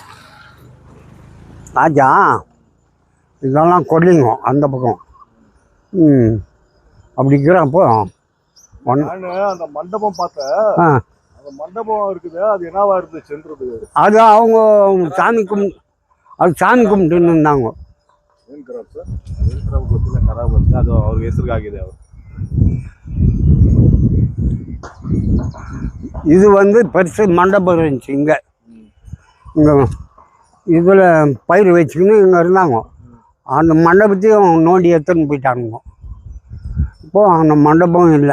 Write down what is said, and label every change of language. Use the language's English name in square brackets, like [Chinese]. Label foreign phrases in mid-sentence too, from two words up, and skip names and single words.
[Tamil] ஆச்சா இதெல்லாம் கொல்லிங்க அந்த பக்கம். அப்படிங்கிறப்போ அந்த மண்டபம் பார்த்தேன். அந்த மண்டபம் இருக்குது, அது என்னவா இருந்துச்சுன்றது. அது அவங்க சாமி கும்பிட்டு இருந்தாங்க. [Kannada] ಅದು ಅವ್ರ ಹೆಸರಿಗಾಗಿದೆ. [Tamil] இது வந்து பெருசு மண்டபம் இருந்துச்சு. இங்கே இதில் பயிர் வச்சுக்கின்னு இங்கே இருந்தாங்க. அந்த மண்டபத்தையும் நோண்டி எடுத்துன்னு போயிட்டானுங்க. இப்போது அந்த மண்டபம் இல்லை.